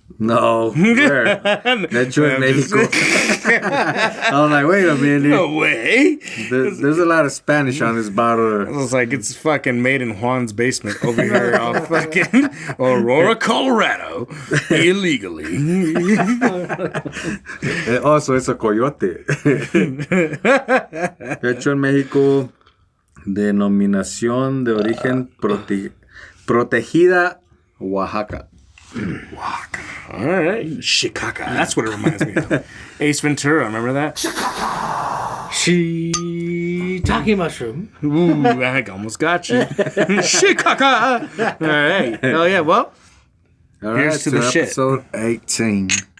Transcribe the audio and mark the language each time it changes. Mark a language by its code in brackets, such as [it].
[en] No. Where? That you in Mexico. I was like, wait a minute. No way. There's a lot of Spanish on this bottle. It's like it's fucking made in Juan's basement over here off fucking Aurora, Colorado, illegally. And also, it's a coyote. [es] Hecho en México, denominación de origen protegida, Oaxaca. [en] Oaxaca. All right. Shikaka. That's what it reminds me of. Ace Ventura, remember that? Shiitake mushroom. Ooh, I almost got you. Shikaka. All right. Hell yeah. Well, All here's right, to the shit. episode 18.